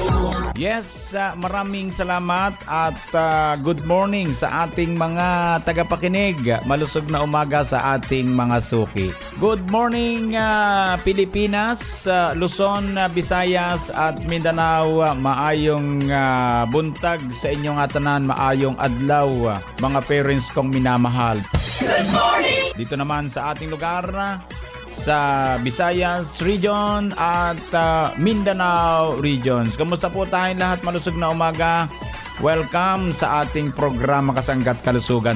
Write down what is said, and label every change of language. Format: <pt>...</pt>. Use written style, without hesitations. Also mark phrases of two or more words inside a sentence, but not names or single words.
<tl>Yes, maraming salamat at</tl> <en>good morning</en> <tl>sa ating mga tagapakinig. Malusog na umaga sa ating mga suki.</tl> <en>Good morning Pilipinas, Luzon, Visayas at Mindanao.</en> <ceb>Maayong buntag sa inyong atanan, maayong adlaw mga parents</ceb> <tl>kong minamahal.</tl> <en>Good morning!</en> <tl>Dito naman sa ating lugar, sa Visayas Region at Mindanao Regions. Kamusta po tayong lahat? Malusog na umaga. Welcome sa ating programa Kasangga at Kalusugan.</tl>